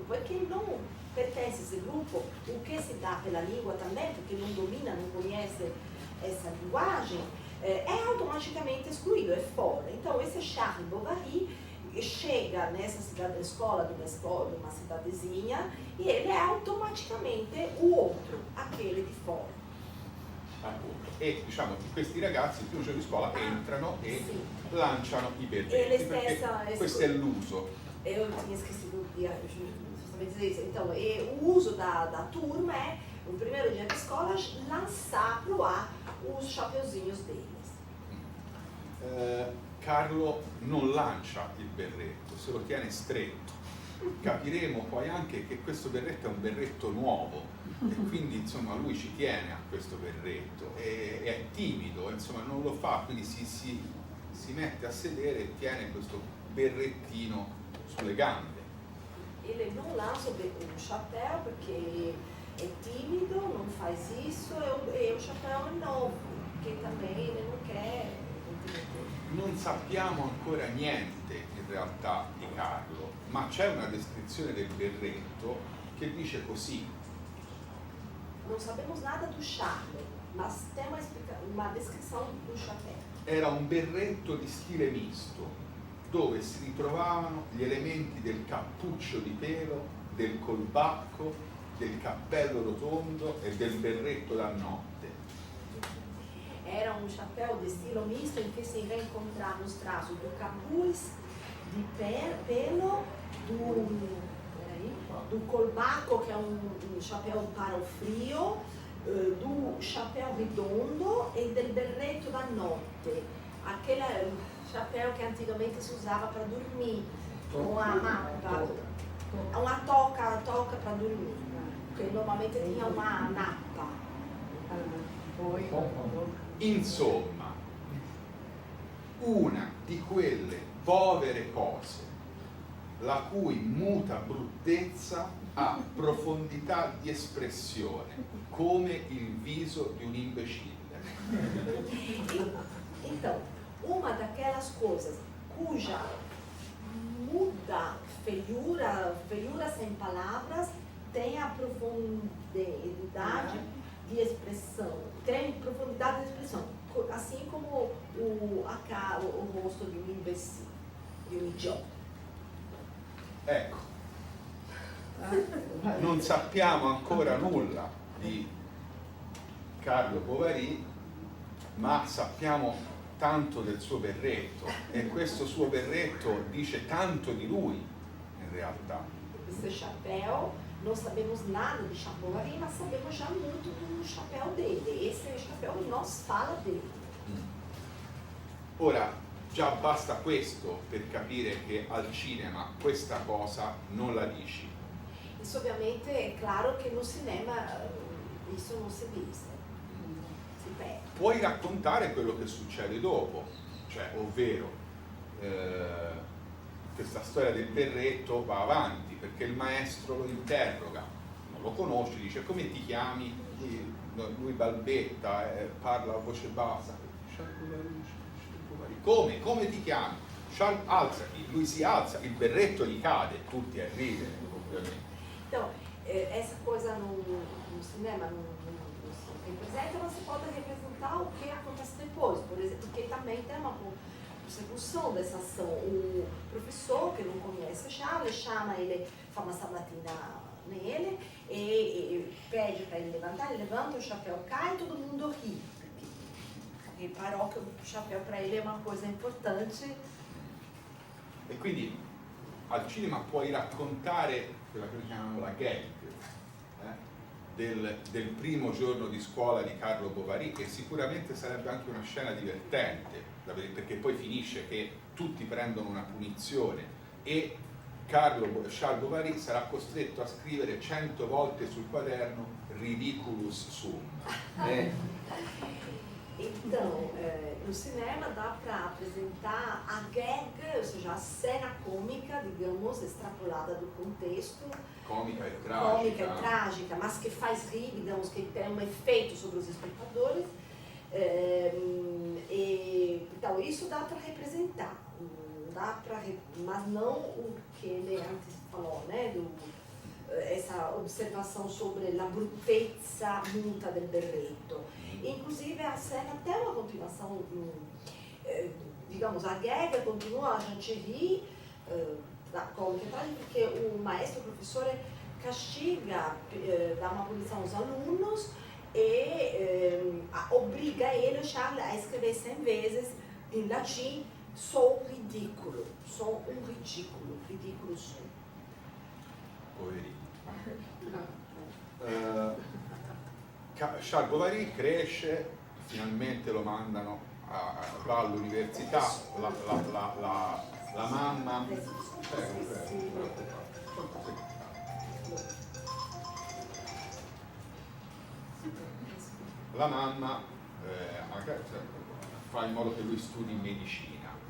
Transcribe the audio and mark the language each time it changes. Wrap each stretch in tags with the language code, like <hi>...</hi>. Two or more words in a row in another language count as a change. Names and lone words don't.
<pt>E quem não pertence a esse grupo, o que se dá pela língua também, porque não domina, não conhece essa linguagem, é automaticamente excluído, é fora. Então, esse Charles Bovary chega nessa escola de uma cidadezinha e ele é automaticamente o outro, aquele di fora.</pt> <it>Appunto. E diciamo che questi ragazzi il primo giorno di scuola entrano e sì. lanciano i berretti, perché questo è l'uso.</it> <pt>Eu tinha esquecido de justamente dizer isso. Então, o uso da turma é, no primeiro dia da escola, lançar pro ar os chapeuzinhos deles.</pt> <it>Carlo non lancia il berretto, se lo tiene stretto. Capiremo poi anche che questo berretto è un berretto nuovo e quindi insomma lui ci tiene a questo berretto e è timido, insomma non lo fa, quindi si mette a sedere e tiene questo berrettino sulle gambe.</it> <pt>Ele não lança o chapéu porque é tímido, não faz isso, e o chapéu é novo, que também ele não quer.</pt> <it>Non sappiamo ancora niente in realtà di Carlo, ma c'è una descrizione del berretto che dice così.</it> <pt>Non sapemos nada do Charles, mas tem uma descrição do chapéu.</pt> <it>Era un berretto di stile misto, dove si ritrovavano gli elementi del cappuccio di pelo, del colbacco, del cappello rotondo e del berretto da notte.</it> <pt>Era um chapéu de estilo misto em que se reencontravam os traços do capuz, de pelo, do colbacco, que é um chapéu para o frio, do chapéu redondo e</pt> <it>del berretto da notte.</it> <pt>Aquele chapéu que antigamente se usava para dormir, com a mappa, uma toca para dormir, que normalmente tinha uma nappa.</pt> <it>Insomma, una di quelle povere cose la cui muta bruttezza ha profondità di espressione, come il viso di un imbecille.</it> <pt>Então, uma daquelas coisas cuja muda, feiura sem palavras, tem a profundidade de expressão, tem profundidade de expressão, assim como o rosto de um imbecil, de um idiota.</pt> <it>Ecco, non sappiamo ancora nulla di Carlo Bovary, ma sappiamo tanto del suo berretto e questo suo berretto dice tanto di lui in realtà.</it> <pt>Esse chapéu, não sabemos nada de Charles Bovary, mas sabemos já muito do chapéu dele. Esse chapéu nos fala dele.</pt> <it>Ora, già basta questo per capire che al cinema questa cosa non la dici. Isso ovviamente è chiaro che</it> <pt>no cinema isso</pt> <it>non si viste. Si perde. Puoi raccontare quello che succede dopo, cioè, ovvero questa storia del berretto va avanti perché il maestro lo interroga, non lo conosce, dice come ti chiami? Lui balbetta, parla a voce bassa. Come ti chiami? Alzati, lui si alza, il berretto gli cade, tutti a ridere, ovviamente.</it> <pt>Então, essa coisa no cinema não se representa, mas você pode representar o que acontece depois, por exemplo, porque também tem uma persecução dessa ação. O professor, que não conhece Charles, chama ele, fa uma sabatina nele e pede para ele levantar, ele levanta, o chapéu cai e todo mundo ri. Porque reparou que o chapéu para ele é uma coisa importante.</pt> <it>E quindi al cinema puoi raccontare quella che noi chiamiamo la gag, del primo giorno di scuola di Carlo Bovary, che sicuramente sarebbe anche una scena divertente, perché poi finisce che tutti prendono una punizione e Charles Bovary sarà costretto a scrivere 100 volte sul quaderno</it> <la>ridiculus sum.</la> <pt>Então, no cinema dá para apresentar a gag, ou seja, a cena cômica, digamos, extrapolada do contexto. Cômica e trágica, mas que faz rir, digamos, que tem um efeito sobre os espectadores. Então, isso dá para representar, mas não o que ele antes falou, né? Essa observação sobre a</pt> <it>brutezza muta del berretto.</it> <pt>Inclusive a cena tem uma continuação, digamos, a gag continua, a gente ri da cômica trágica, porque o maestro, o professor, castiga, dá uma punição aos alunos e obriga ele, o Charles, a escrever 100 vezes em latim, sou ridículo, sou um ridículo, ridículo sou.</pt> <it>Poverino. Charles Bovary cresce, finalmente lo mandano, va all'università, la mamma... La mamma fa in modo che lui studi medicina.</it>